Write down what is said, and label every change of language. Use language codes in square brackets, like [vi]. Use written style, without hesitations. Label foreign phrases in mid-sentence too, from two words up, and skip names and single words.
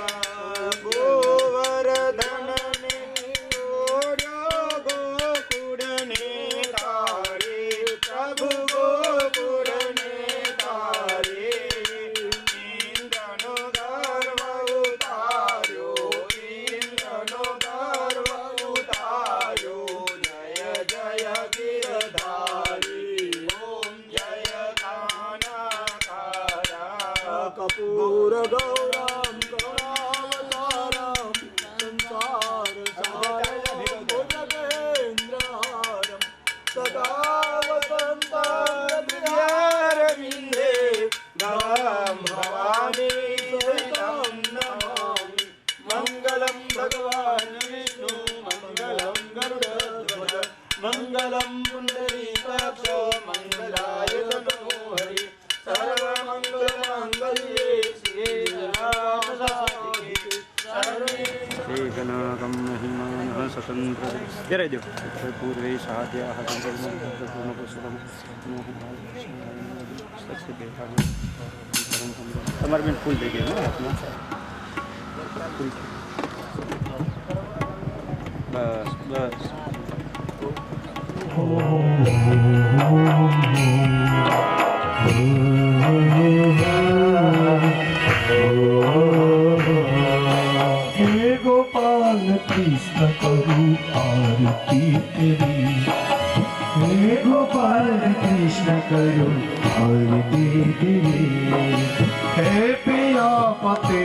[gu] ગોવર્ધન ને ઓઢો ગોકુળ ને તારે પ્રભુ ગોકુળ ને તારે ઇંદ્રનો ગર્વ ઉતાર્યો ઇંદ્રનો ગર્વ ઉતાર્યો જય જય ગિરધારી ઓમ જય કાના કાળા [sa] कपूर गौरम करुणावतारम संसार सारम भुजगेन्द्रहारम सदा वसन्तं विद्यारविन्दे भवां भवानी सहितं नमामि मङ्गलं भगवान् विष्णु मङ्गलं गरुडध्वज मङ्गलं पुण्डरीकाक्षो मङ्गलाय तनोहरि सर्वमङ्गलमाङ्गल्ये शिवे सर्वार्थसाधिके शरण्ये गणागं महिमानः स्वतन्त्र जय देव पूर्वे साध्याः [gu] તમારે બેન ફૂલ થઈ ગયું હાથમાં ફૂલ બસ બસ [hi] हे गोपाल कृष्ण करू आरती तेरी हे गोपाल कृष्ण करू आरती तेरी हे पिया पति